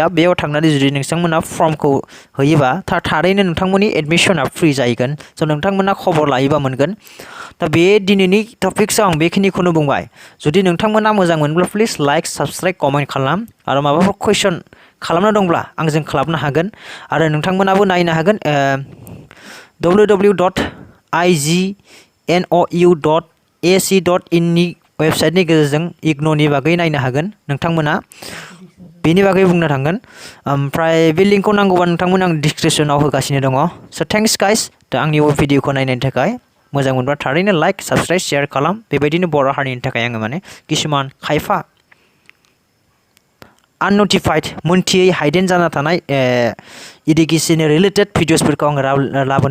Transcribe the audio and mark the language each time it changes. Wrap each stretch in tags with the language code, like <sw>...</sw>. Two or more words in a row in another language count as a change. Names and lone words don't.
<brx>बेयाव थांनानै जुदि नोंथांमोना फर्मखौ होयोबा थारैनो नोंथांमोननि एडमिसना फ्रि जाहैगोन। स' नोंथांमोना खबर लायोबा मोनगोन। दा बे दिनैनि टपिक्सआव आं बेखिनिखौनो बुंबाय। जुदि नोंथांमोना मोजां मोनब्ला प्लिज</brx> <en>like subscribe comment</en> <brx>खालाम। आरो माबाफोर कुइसन खालामनो दंब्ला आंजों खालामनो हागोन। आरो नोंथांमोनाबो नायनो हागोन www.ignou.ac.in नि वेबसाइटनि गेजेरजों इग्नुनि बागै नायनो हागोन नोंथांमोना बेनि बागै बुंनो थांगोन। ओमफ्राय बे लिंकखौ नांगौबा नोंथांमोना आं डिसक्रिपसनाव होगासिनो दङ।</brx> <en>so thanks guys.</en> <brx>दा आंनि भिडिअखौ नायनायनि थाखाय मोजां मोनबा थारैनो</brx> <en>like subscribe share</en> <brx>खालाम। बेबायदिनो बर' हारिनि थाखाय आङो माने किसुमान खायफा आननटिफाइड मोनथियै हाइडेन जाना थानाय</brx> <en>education related</en> <brx>भिडिअसफोरखौ आङो लाबोनो जुजिगोन।</brx>